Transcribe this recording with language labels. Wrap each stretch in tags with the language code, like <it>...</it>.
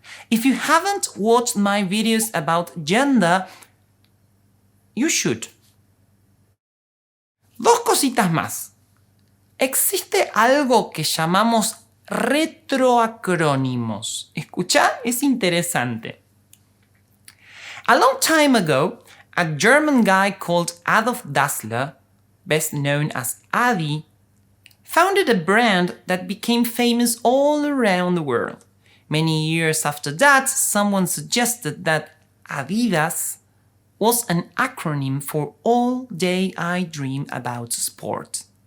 <en>If you haven't watched my videos about gender, you should.</en> <es>Dos cositas más. Existe algo que llamamos retroacrónimos. Escucha, es interesante.</es> <en>A long time ago, a German guy called Adolf Dassler, best known as Adi, founded a brand that became famous all around the world. Many years after that, someone suggested that Adidas was an acronym for All Day I Dream About Sport.</en>